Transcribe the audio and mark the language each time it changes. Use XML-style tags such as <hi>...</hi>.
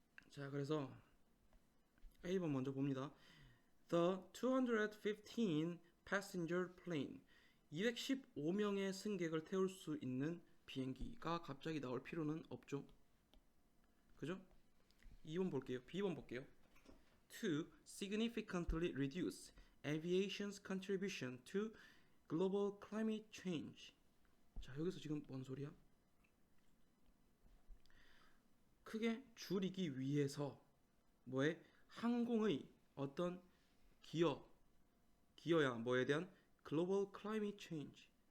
<ko>자, 그래서 A번 먼저 봅니다.</ko> <en>The 215 passenger plane,</en> <ko>215명의 승객을 태울 수 있는 비행기가 갑자기 나올 필요는 없죠. 그죠? 2번 볼게요. B번 볼게요.</ko> <en>To significantly reduce aviation's contribution to global climate change.</en> <ko>자, 여기서 지금 뭔 소리야? 크게 줄이기 위해서 뭐에? 항공의 어떤 기여야 뭐에 대한</ko> <en>global climate change.</en>